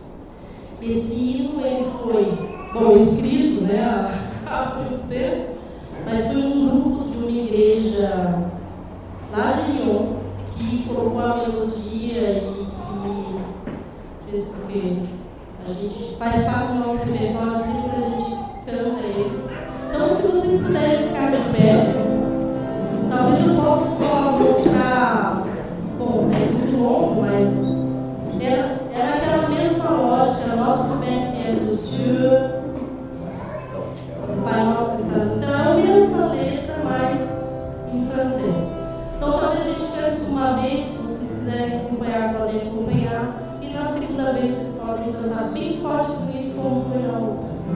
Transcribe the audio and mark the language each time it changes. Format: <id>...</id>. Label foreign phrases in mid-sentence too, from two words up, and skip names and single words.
<pt>Esse hino ele foi, escrito, né, há muito tempo, mas foi um grupo de uma igreja lá de Lyon, que colocou a melodia e que fez com que a gente faz parte do nosso repertório, sempre a gente canta ele. Então, se vocês puderem ficar de pé, talvez eu possa só mostrar, bom, é muito longo, mas era aquela mesma lógica,</pt> <fr>Notre Père qui es aux cieux,</fr> <pt>Pai Nosso que está no céu, é a mesma letra, mas em francês. Então, talvez a gente cante uma vez, se vocês quiserem acompanhar, podem acompanhar. E na segunda vez, vocês podem cantar bem forte e bonito, como foi na outra.</pt>